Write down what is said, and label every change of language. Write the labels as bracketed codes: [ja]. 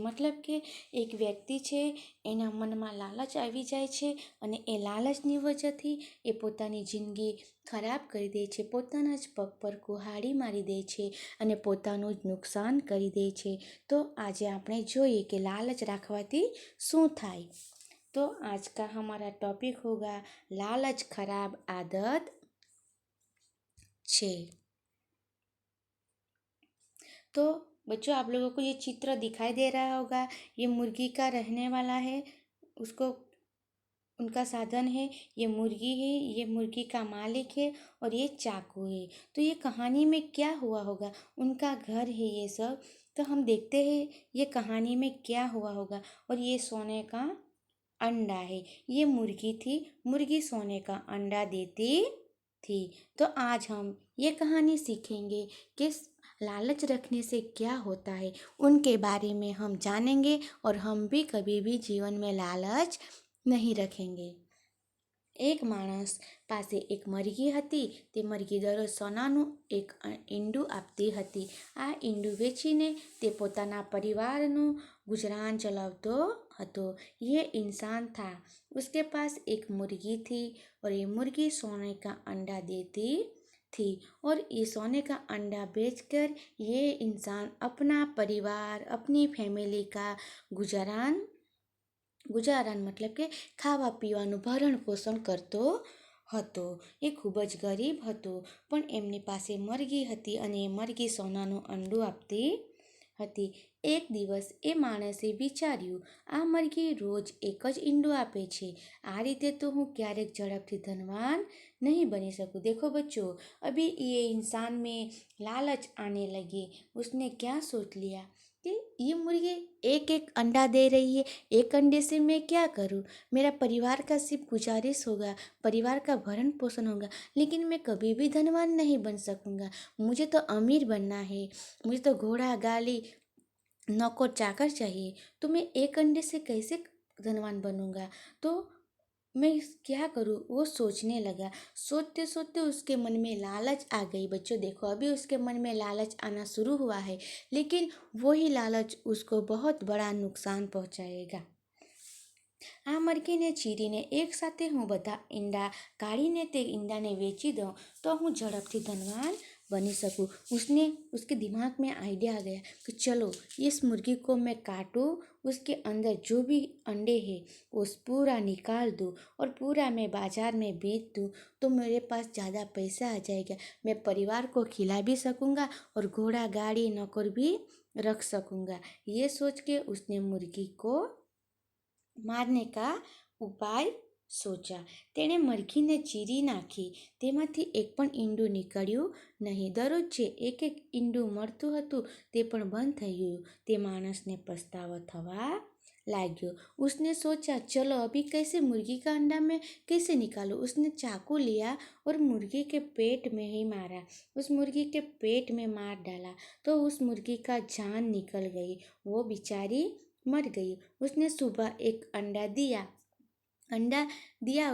[gu] મતલબ કે એક વ્યક્તિ છે, એના મનમાં લાલચ આવી જાય છે અને એ લાલચની વજહથી એ પોતાની જિંદગી ખરાબ કરી દે છે, પોતાના જ પગ પર કુહાડી મારી દે છે અને પોતાનું જ નુકસાન કરી દે છે। તો આજે આપણે જોઈએ કે લાલચ રાખવાથી શું થાય। [hi] तो आज का हमारा टॉपिक होगा लालच खराब आदत छे। तो बच्चों, आप लोगों को ये चित्र दिखाई दे रहा होगा, ये मुर्गी का रहने वाला है, उसको उनका साधन है, ये मुर्गी है, ये मुर्गी का मालिक है और ये चाकू है। तो ये कहानी में क्या हुआ होगा, उनका घर है ये सब। तो हम देखते हैं ये कहानी में क्या हुआ होगा। और ये सोने का अंडा है, ये मुर्गी थी, मुर्गी सोने का अंडा देती थी। तो आज हम ये कहानी सीखेंगे कि लालच रखने से क्या होता है, उनके बारे में हम जानेंगे और हम भी कभी भी जीवन में लालच नहीं रखेंगे। [gu] એક માણસ પાસે એક મરઘી હતી। તે મરઘી દરરોજ સોનાનું એક ઈંડું આપતી હતી। આ ઈંડું વેચીને તે પોતાના પરિવારનું गुजरान चलावतो હતો। [hi] ये इंसान था, उसके पास एक मुर्गी थी और ये मुर्गी सोने का अंडा देती थी। और ये सोने का अंडा बेचकर ये इंसान अपना परिवार, अपनी फैमिली का गुजारान मतलब [gu] કે ખાવા પીવાનું ભરણ પોષણ કરતો હતો। એ ખૂબ જ ગરીબ હતો, પણ એમની પાસે મરઘી હતી અને એ મરઘી સોનાનું અંડું આપતી હતી। એક દિવસ એ માણસે વિચાર્યું, આ મરઘી રોજ એક જ ઈંડું આપે છે, આ રીતે તો હું ક્યારેક ઝડપથી ધનવાન नहीं बनी सकूँ। [hi] देखो बच्चों, अभी ये इंसान में लालच आने लगी। उसने क्या सोच लिया कि ये मुर्गी एक एक अंडा दे रही है, एक अंडे से मैं क्या करूँ, मेरा परिवार का सिर्फ गुजारिश होगा, परिवार का भरण पोषण होगा, लेकिन मैं कभी भी धनवान नहीं बन सकूँगा। मुझे तो अमीर बनना है, मुझे तो घोड़ा गाड़ी नौकर चाकर चाहिए, तो मैं एक अंडे से कैसे धनवान बनूंगा। तो मैं क्या करूँ, वो सोचने लगा। सोचते सोचते उसके मन में लालच आ गई। बच्चों देखो, अभी उसके मन में लालच आना शुरू हुआ है, लेकिन वही लालच उसको बहुत बड़ा नुकसान पहुंचाएगा। [gu] આ મરઘીને ચીરીને એકસાથે હું બધા ઈંડા કાઢીને તે ઈંડાને વેચી દઉં તો હું ઝડપથી ધનવાન बनी सकूँ। [hi] उसने उसके दिमाग में आइडिया आ गया कि चलो इस मुर्गी को मैं काटूँ, उसके अंदर जो भी अंडे हैं उस पूरा निकाल दूँ और पूरा मैं बाज़ार में बेच दूँ, तो मेरे पास ज़्यादा पैसा आ जाएगा। मैं परिवार को खिला भी सकूँगा और घोड़ा गाड़ी नौकर भी रख सकूँगा। ये सोच के उसने मुर्गी को મારને કા ઉપાય સોચ્યા. [gu] તેણે મરઘીને ચીરી નાખી. તેમાંથી એક પણ ઈંડું નીકળ્યું નહીં. દરરોજ જે એક એક ઈંડું મળતું હતું તે પણ બંધ થઈ ગયું. તે માણસને પસ્તાવો થવા लाग्यो. [hi] उसने सोचा चलो अभी कैसे मुर्गी का अंडा मैं कैसे निकालूं. उसने चाकू लिया और मुर्गी के पेट में ही मारा. उस मुर्गी के पेट में मार डाला तो उस मुर्गी का जान निकल गई. वो बेचारी मर गई. उसने सुबह एक अंडा दिया.